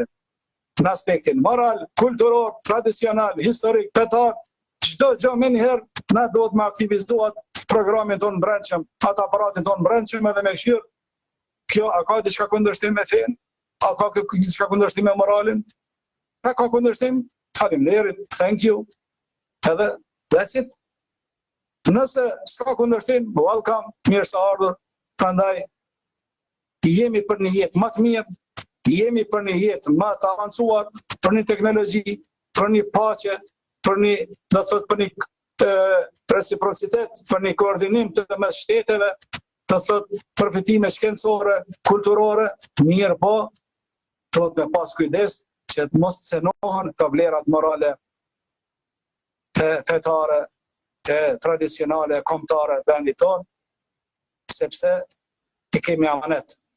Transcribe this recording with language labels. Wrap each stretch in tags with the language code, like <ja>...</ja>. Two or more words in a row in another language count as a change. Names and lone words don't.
<sq>Në aspektin moral, kulturor, tradicional, historik, petar, çdo gjë më njëherë na duhet me aktivizuar programin tonë brendshëm, atë aparatin tonë brendshëm edhe me këshirë. Kjo a ka diçka kundërshtim me fenë? A ka diçka kundërshtim me moralin? A ka kundërshtim? Faleminderit,</sq> <en>thank you.</en> <sq>Edhe</sq> <en>that's it.</en> <sq>Nëse s'ka kundërshtim, welcome, mirë se ardhur. Prandaj jemi për një jetë më të mirë, jemi për një jetë më të avancuar, për një teknologji, për një paqe, për një, do thot, për një reciprocitet për një koordinim të mes shteteve, të thot përfitime shkencore, kulturore, mirë po, thot me pas kujdes që të mos cenohen këto vlerat morale fetare, tradicionale, kombëtare të vendit tonë, sepse i kemi amanet.</sq>